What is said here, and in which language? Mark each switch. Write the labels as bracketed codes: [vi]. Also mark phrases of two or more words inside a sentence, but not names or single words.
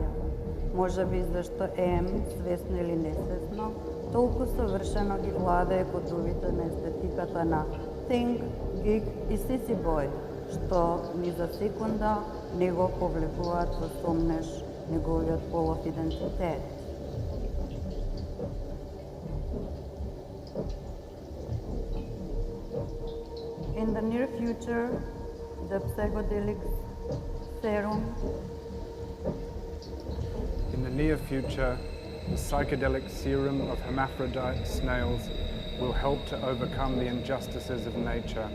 [mk] Може би зашто свесно или несвесно, толку совршено ги владее кодовите на естетиката на Think, Geek и Sissy Boy, што ни за секунда не го повлекуваат во сомнеш неговиот полов идентитет. [en] In the near future, the psychedelic serum. In the near future, the psychedelic serum of hermaphrodite snails will help to overcome the injustices of nature.